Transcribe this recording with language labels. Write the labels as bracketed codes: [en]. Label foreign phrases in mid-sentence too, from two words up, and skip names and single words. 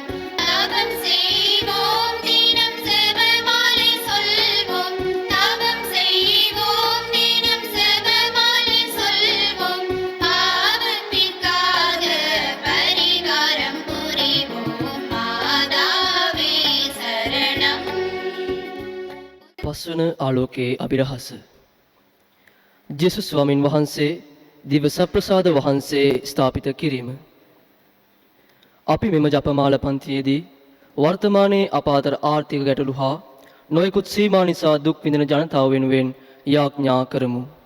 [ta] தவம் செய்வோம், தினம் செபமாலை சொல்வோம். தவம் செய்வோம், தினம் செபமாலை சொல்வோம். பாவத்திற்காக பரிகாரம் புரிவோம். மாதாவே சரணம். [si] පස්වන ආලෝකයේ අභිරහස. ජෙසුස් ස්වාමින් වහන්සේ දිව සප්‍රසාද වහන්සේ ස්ථාපිත කිරීම. අපි මෙම ජපමාල පන්තියේදී වර්තමානයේ අප අතර ආර්ථික ගැටලු හා නොයෙකුත් සීමා නිසා දුක් විඳින ජනතාව වෙනුවෙන් යාඥා කරමු.